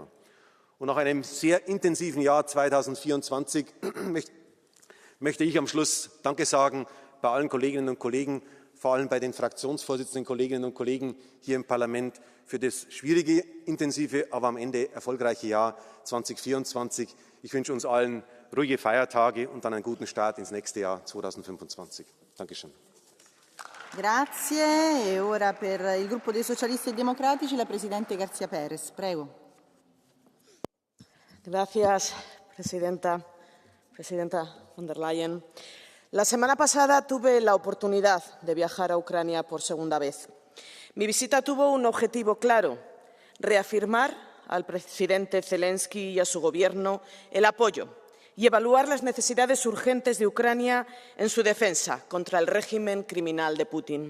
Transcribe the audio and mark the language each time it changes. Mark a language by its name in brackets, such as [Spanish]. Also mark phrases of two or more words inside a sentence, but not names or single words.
[German] Und nach einem sehr intensiven Jahr 2024 möchte ich am Schluss Danke sagen bei allen Kolleginnen und Kollegen, vor allem bei den fraktionsvorsitzenden Kolleginnen und Kollegen hier im Parlament für das schwierige, intensive, aber am Ende erfolgreiche Jahr 2024. Ich wünsche uns allen ruhige Feiertage und dann einen guten Start ins nächste Jahr 2025. Dankeschön. [Italian] Grazie. E ora per il gruppo dei Socialisti e Democratici la Presidente García Pérez. Prego. [Spanish] Gracias, Presidenta von der Leyen. La semana pasada tuve la oportunidad de viajar a Ucrania por segunda vez. Mi visita tuvo un objetivo claro: reafirmar al presidente Zelensky y a su Gobierno el apoyo y evaluar las necesidades urgentes de Ucrania en su defensa contra el régimen criminal de Putin.